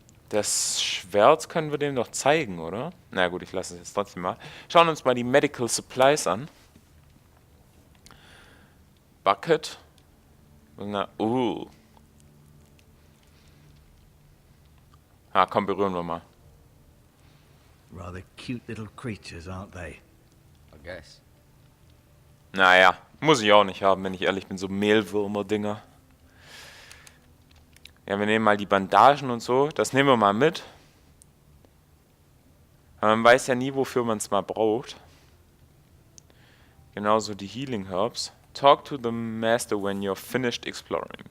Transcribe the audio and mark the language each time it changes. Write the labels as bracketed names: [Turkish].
[German] Das Schwert können wir dem doch zeigen, oder? Na gut, ich lasse es jetzt trotzdem mal. Schauen uns mal die Medical Supplies an. Bucket. Na, Ah, komm, berühren wir mal. [English] Rather cute little creatures, aren't they? I guess. [German] Naja, muss ich auch nicht haben, wenn ich ehrlich bin, so Mehlwürmer-Dinger. Ja, wir nehmen mal die Bandagen und so, das nehmen wir mal mit. Aber man weiß ja nie, wofür man es mal braucht. Genauso die Healing Herbs. [English] Talk to the Master when you're finished exploring.